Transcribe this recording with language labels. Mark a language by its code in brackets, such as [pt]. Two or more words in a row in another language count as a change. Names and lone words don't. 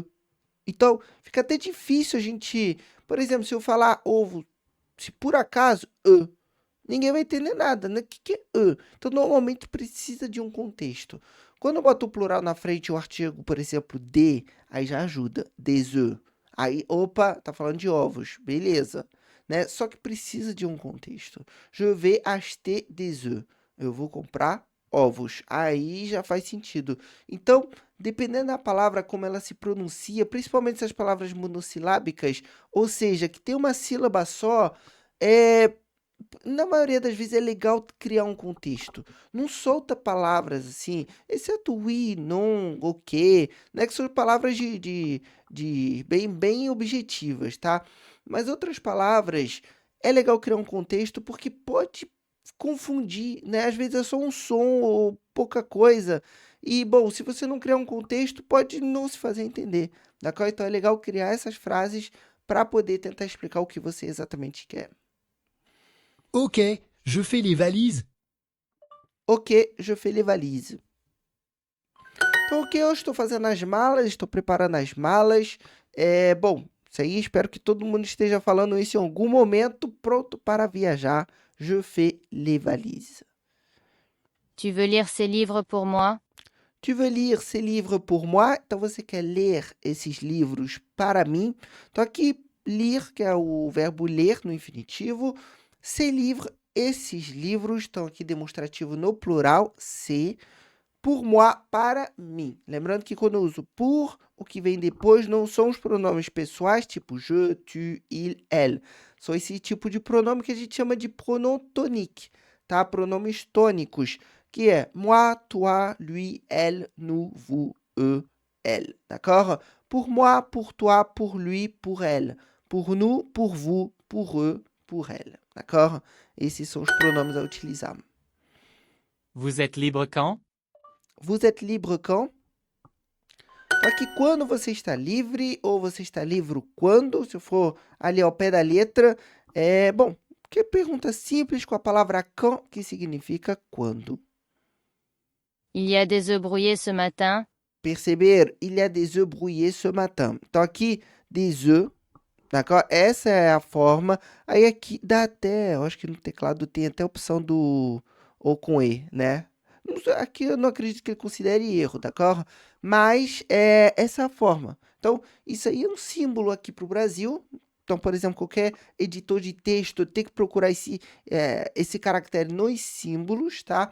[pt] Então, fica até difícil a gente... Por exemplo, se eu falar ovo, se por acaso, ninguém vai entender nada, né? O que é Então, normalmente precisa de um contexto. Quando eu boto o plural na frente, o artigo, por exemplo, de, aí já ajuda. [fr] Des œufs. [pt] Aí, opa, tá falando de ovos. Beleza. Né? Só que precisa de um contexto. [fr] Je vais acheter des œufs. [pt] Eu vou comprar ovos. Aí já faz sentido. Então, dependendo da palavra, como ela se pronuncia, principalmente essas palavras monossilábicas, ou seja, que tem uma sílaba só, na maioria das vezes é legal criar um contexto. Não solta palavras assim, exceto [fr] oui, non, [pt] ok, né? Que são palavras de bem objetivas, tá? Mas outras palavras é legal criar um contexto porque pode confundir, né? Às vezes é só um som ou pouca coisa. E, bom, se você não criar um contexto, pode não se fazer entender, d'accord? Então é legal criar essas frases para poder tentar explicar o que você exatamente quer. [fr] Ok, je fais les valises. Ok, je fais les valises. [pt] Então, ok, eu estou fazendo as malas, estou preparando as malas. Bom, isso aí, espero que todo mundo esteja falando isso em algum momento, pronto para viajar. [fr] Je fais les valises. Tu veux lire ces livres pour moi? Tu veux lire ces livres pour moi? [pt] Então, você quer ler esses livros para mim? Então, aqui, lire, que é o verbo ler no infinitivo. [fr] Ces livres, [pt] esses livros, estão aqui demonstrativo no plural, c'est. [fr] Pour moi, [pt] para mim. Lembrando que quando eu uso pour, o que vem depois não são os pronomes pessoais, tipo [fr] je, tu, il, elle. [pt] São esse tipo de pronome que a gente chama de [fr] pronom tonique, [pt] tá? Pronomes tônicos, que é [fr] moi, toi, lui, elle, nous, vous, eux, elle. [pt] D'accord? [fr] Pour moi, pour toi, pour lui, pour elle. Pour nous, pour vous, pour eux, pour elle. [pt] D'accord? Esses são os pronomes a utilizar. [fr] Vous êtes libre quand? Vous êtes libre quand? [pt] Só que quando você está livre, ou você está livre quando, se for ali ao pé da letra, bom, que pergunta simples com a palavra quand, que significa quando. [fr] Il y a des œufs brouillés ce matin. [pt] Perceber? [fr] Il y a des œufs brouillés ce matin. [pt] Então aqui, [fr] des œufs, d'accord? [pt] Essa é a forma. Aí aqui dá até, eu acho que no teclado tem até a opção do ou com E, né? Aqui eu não acredito que ele considere erro, d'accord? Mas essa é a forma. Então, isso aí é um símbolo aqui para o Brasil. Então, por exemplo, qualquer editor de texto tem que procurar esse caractere nos símbolos, tá?